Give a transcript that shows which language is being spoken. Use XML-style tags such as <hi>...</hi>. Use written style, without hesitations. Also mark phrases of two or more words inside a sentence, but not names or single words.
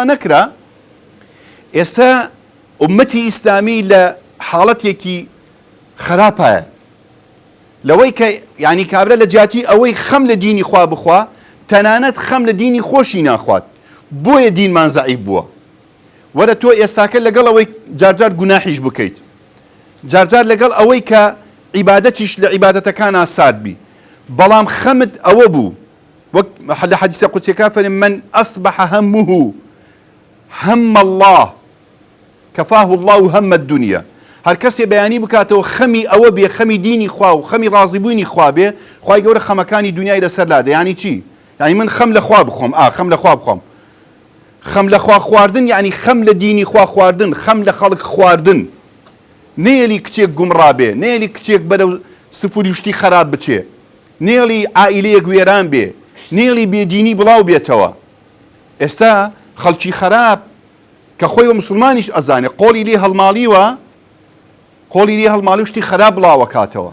<ckb>نەکرا ئێستا ئومەتی ئیسلامی لە حاڵەتێکی خراپایە لەوەی کە یعنی کابرا لە جاتی ئەوەی خەم لە دینی خوا بخوا تەنانەت خەم لە دینی خۆشی ناخوات بۆیە دینمان زەعیف بووە وەرە تۆ ئێستاکە لەگەڵ ئەوەی جارجار گوناحیش بکەیت جارجار لەگەڵ ئەوەی کە عیبادەتیش لە عیبادەتەکان ئاساد بی بەڵام خەمت ئەوە بوو وەک لە حەدیثە قودسیەکە فەرمێ</ckb> <ar>من أصبح همه هم الله كفاه الله هم الدنيا</ar> <ckb>هەر کەسێ بەیانی بکاتەوە خەمی ئەوە بێ خەمی دینی خوا و خەمی ڕازیبوونی خوا بێ خوای گەورە خەمەکانی دنیای لەسەر لادە یعنی چی یعنی من خەم لە خوا بخۆم خەم لە خوا بخۆم خەم لە خوا خواردن یعنی خەم لە دینی خوا خواردن خەم لە خەڵک خواردن نێلی کچێک گومڕا بێ نێلی کچێک بەرەو سفوری شتی خراپ بچێ نێڵی عائیلەیەک وێران بێ نێڵی بێدینی بڵاو بێتەوە ئێستا خەڵکی خراپ کە خۆی و مسلمانیش ئەزانێ قۆڵی لێ هەڵماڵی شتی خراپ بڵاوەکاتەوە</ckb>